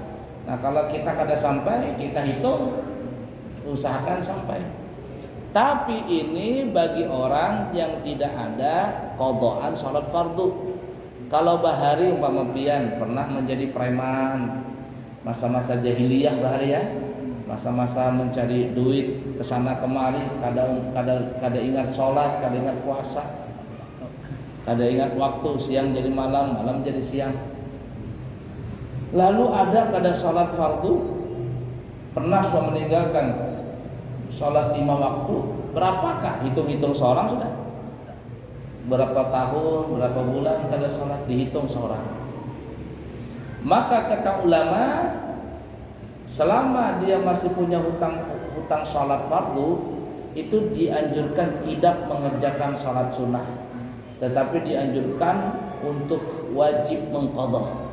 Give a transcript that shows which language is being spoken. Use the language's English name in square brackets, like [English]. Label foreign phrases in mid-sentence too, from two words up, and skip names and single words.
[Banjar] Nah, kalau kita kada sampai, kita hitung, usahakan sampai. [Indonesian] Tapi ini bagi orang yang tidak ada qadaan salat fardu. [Banjar] Kalau bahari umpama pian pernah menjadi preman, masa-masa jahiliyah bahari ya, masa-masa mencari duit kesana kemari, kada ingat sholat, kada ingat puasa, kada ingat waktu, siang jadi malam, malam jadi siang. Lalu ada kada sholat fardu, [Indonesian] pernah sudah meninggalkan sholat 5 waktu, berapakah hitung-hitung seorang sudah? Berapa tahun, berapa bulan kada sholat, dihitung seorang. Maka kata ulama, selama dia masih punya hutang sholat fardu, itu dianjurkan tidak mengerjakan sholat sunnah, tetapi dianjurkan untuk wajib mengqadha.